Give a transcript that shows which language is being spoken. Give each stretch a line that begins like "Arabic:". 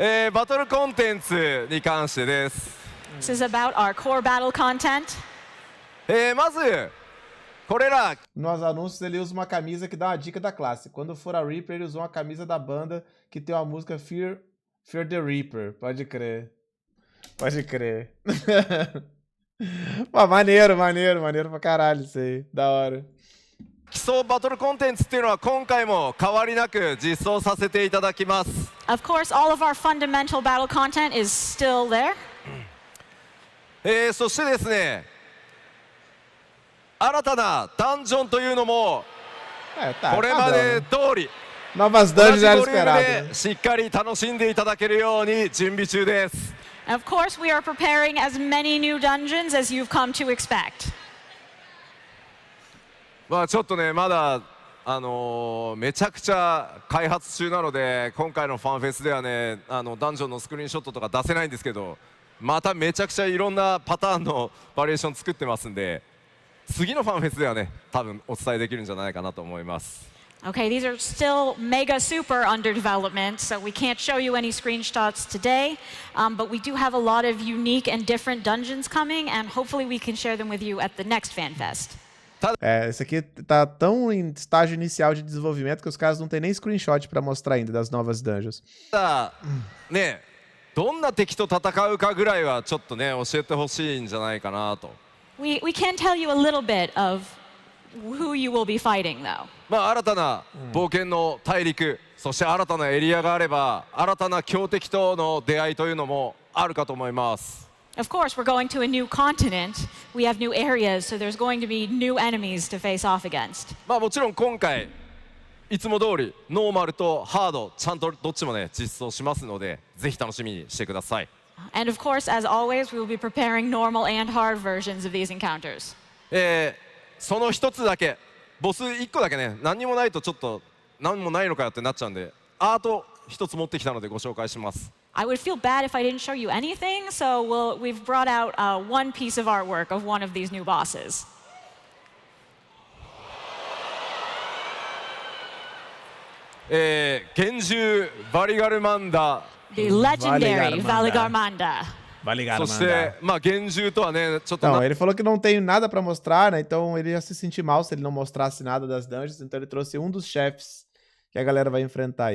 Japanese: バトルコンテンツに関してです。
English: This is about our core battle content.
Japanese: まずこれら
Portuguese: Nos anúncios ele usa uma camisa que dá uma dica da classe. Quando for a Reaper, ele usou uma camisa da banda que tem uma música Fear the Reaper. Pode crer. Pode crer. Pô, maneiro pra caralho isso aí. Da hora.
Japanese: 基礎バトルコンテンツっていうのは今回も変わりなく実装させていただきます。
English: Of course, all of our fundamental battle content is still there.
Japanese: そしてですね新たなダンジョンというのもこれまで通り
Portuguese: Novas
Japanese: 同
Portuguese: dungeons
Japanese: じ
Portuguese: já
Japanese: ボリューム
Portuguese: esperado.
Japanese: でしっかり楽しんでいただけるように準備中です。
English: Of course, we are preparing as many new dungeons as you've come to expect.
Japanese: まあちょっとねまだめちゃくちゃ開発中なので今回のファンフェスではねダンジョンのスクリーンショットとか出せないんですけどまためちゃくちゃいろんなパターンのバリエーション作ってますんで次のファンフェスではね多分お伝えできるんじゃないかなと思います。
English: Okay, these are still mega super under development, so we can't show you any screenshots today, but we do have a lot of unique and different dungeons coming, and hopefully we can share them with you at the next FanFest.
Portuguese: Esse aqui tá tão em estágio inicial de desenvolvimento que os caras não tem nem screenshot pra mostrar ainda das novas dungeons.
Japanese: ただねどんな敵と戦うかぐらいはちょっとね教えてほしいんじゃないかなと。
English: We can tell you a little bit of who you will be fighting, though.
Japanese: まあ新たな冒険の大陸、そして新たなエリアがあれば新たな強敵との出会いというのもあるかと思います。
English: Of course, we're going to a new continent. We have new areas, so there's going to be new enemies to face off against.
Japanese: まあもちろん今回いつも通りノーマルとハードちゃんとどっちもね実装しますのでぜひ楽しみにしてください。
English: And of course, as always, we will be preparing normal and hard versions of these encounters.
Japanese: その一つだけボス1個だけね何にもないとちょっと何もないのかよってなっちゃうんでアート一つ持ってきたのでご紹介します。
English: I would feel bad if I didn't show you anything, so we've brought out one piece of artwork of one of these new bosses.
Japanese: 幻獣バリガルマンダ
English: The legendary Valigarmanda.
Japanese: そしてまあ幻獣とはねちょっと
Portuguese: Não, ele falou que não tem nada pra mostrar, né? Então ele ia se sentir mal se ele não mostrasse nada das dungeons. Então ele trouxe um dos chefes que a galera vai enfrentar.